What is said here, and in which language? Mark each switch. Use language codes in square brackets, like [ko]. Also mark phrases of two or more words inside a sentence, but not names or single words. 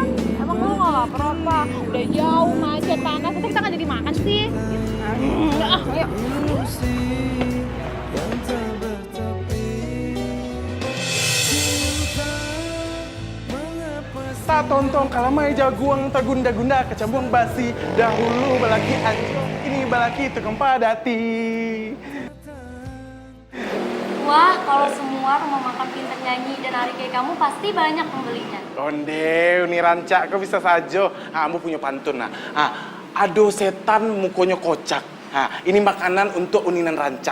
[id] Emang lo nggak lapar apa? Udah jauh macet panas, terus kita nggak jadi makan sih? Ayo. [min] Tak tonton kalau mai jaguang tagunda-gunda kecambung basi dahulu balaki anjing ini balaki tukang padati. [id] Wah, kalau semua rumah makan pintar nyanyi dan hari kayak kamu pasti banyak pembelinya. [min] Onde, uni rancak kau bisa saja. [id] Kamu punya pantun nah. Aduh setan mukanya kocak. Ini makanan untuk uninan rancak.